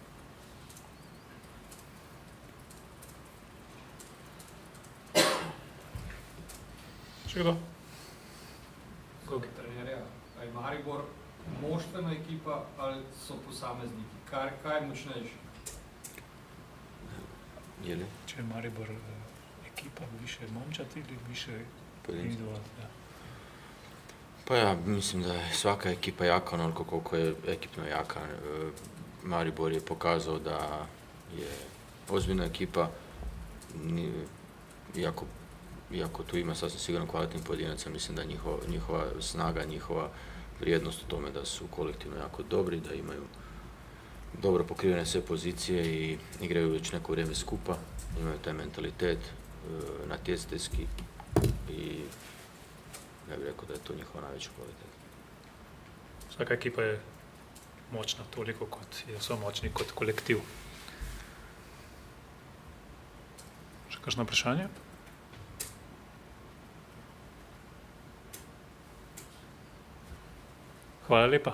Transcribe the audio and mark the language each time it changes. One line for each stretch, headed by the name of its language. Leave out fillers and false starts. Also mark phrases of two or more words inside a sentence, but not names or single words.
Slovenian: Še kdo? Trenerja, a je Maribor moštvena ekipa ali so posamezniki? Kaj je močnejše?
Croatian: Je li?
Slovenian: Če je Maribor ekipa,
Croatian: više momčad ili više Pojedinci. individualno? Ja. Pa ja, mislim da je svaka ekipa jaka onoliko koliko je ekipno jaka. Maribor je pokazao da je ozbiljna ekipa, iako tu ima sasvim sigurno kvalitetnih pojedinaca, mislim da njihova snaga, njihova vrijednost u tome da su kolektivno jako dobri, da imaju dobro pokrivene sve pozicije i igraju već neko vrijeme skupa, imaju taj mentalitet natjecateljski i ja bih rekao da je to njihova najveća kvaliteta.
Slovenian: Svaka ekipa je močna toliko, kot so močni kot kolektiv. Še kakšno vprašanje? Hvala lepa.